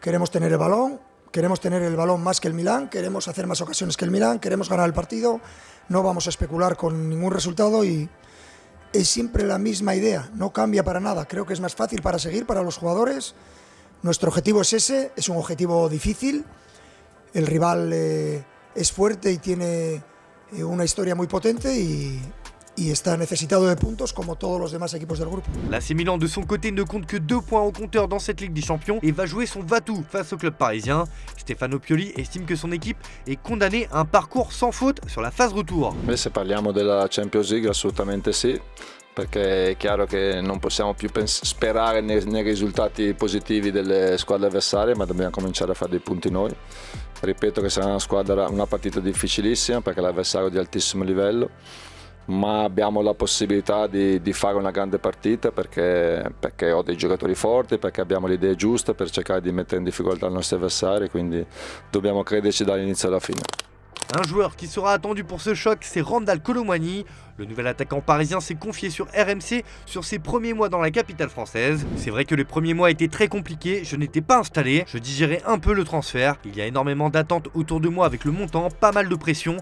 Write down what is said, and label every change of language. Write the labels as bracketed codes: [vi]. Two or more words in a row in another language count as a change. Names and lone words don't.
[es] Queremos tener el balón. Queremos tener el balón más que el Milán, queremos hacer más ocasiones que el Milán, queremos ganar el partido, no vamos a especular con ningún resultado y es siempre la misma idea, no cambia para nada. Creo que es más fácil para seguir para los jugadores. Nuestro objetivo es ese, es un objetivo difícil. El rival es fuerte y tiene una historia muy potente y y está necesitado de puntos como todos los demás equipos del grupo. [fr] L'AC Milan de son côté ne compte que 2 points au compteur dans cette Ligue des Champions et va jouer son va-tout face au club parisien. Stefano Pioli estime que son équipe est condamnée à un parcours sans faute sur la phase retour. [it] Se parliamo della Champions League assolutamente sì, perché è chiaro che non possiamo più sperare nei risultati positivi delle squadre avversarie, ma dobbiamo cominciare a fare dei punti noi. Ripeto che sarà una partita difficilissima perché l'avversario è di altissimo livello, ma abbiamo la possibilità di fare una grande partita perché ho dei giocatori forti, perché abbiamo le idee giuste per cercare di mettere in difficoltà i nostri avversari, quindi dobbiamo crederci dall'inizio alla fine. [fr] Un joueur qui sera attendu pour ce choc, c'est Randal Kolo Muani. Le nouvel attaquant parisien s'est confié sur RMC sur ses premiers mois dans la capitale française. C'est vrai que les premiers mois étaient très compliqués, je n'étais pas installé, je digérais un peu le transfert. Il y a énormément d'attentes autour de moi avec le montant, pas mal de pression.